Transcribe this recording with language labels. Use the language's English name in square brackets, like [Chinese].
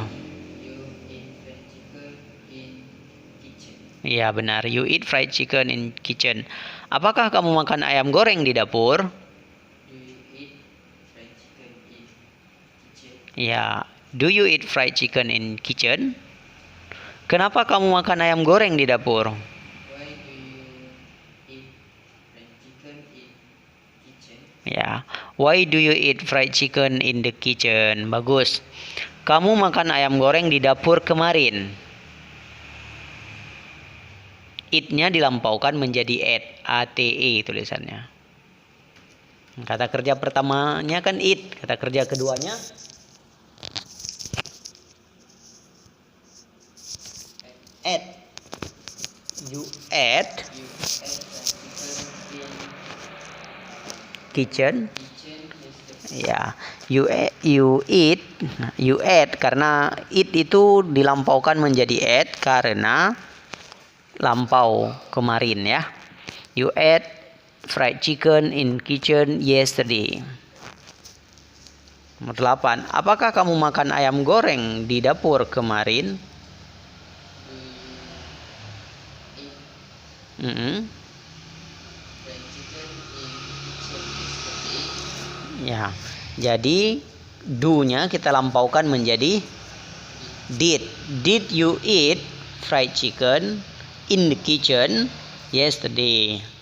[English] you eat fried chicken in kitchen. [Indonesian] Iya benar, [English] you eat fried chicken in kitchen. [Indonesian] Apakah kamu makan ayam goreng di dapur? [English] Do you eat fried chicken in kitchen? Ya, do you eat fried chicken in kitchen? [Indonesian] Kenapa kamu makan ayam goreng di dapur? [English] Why do you eat fried chicken in kitchen? Ya, why do you eat fried chicken in the kitchen? [Indonesian] Bagus. Kamu makan ayam goreng di dapur kemarin. Eat-nya dilampaukan menjadi ate, ATE tulisannya. Kata kerja pertamanya kan eat, kata kerja keduanya ate. [English] You ate You ate fried chicken in kitchen yesterday. [Indonesian] Ya, you eat karena eat itu dilampaukan menjadi ate karena lampau kemarin ya. [English] You ate fried chicken in kitchen yesterday. [Indonesian] Nomor 8. Apakah kamu makan ayam goreng di dapur kemarin? [English] Do you eat Mm-mm. fried chicken in kitchen yesterday? Ya. [Indonesian] Jadi do-nya kita lampaukan menjadi did. [English] Did you eat fried chicken in the kitchen yesterday?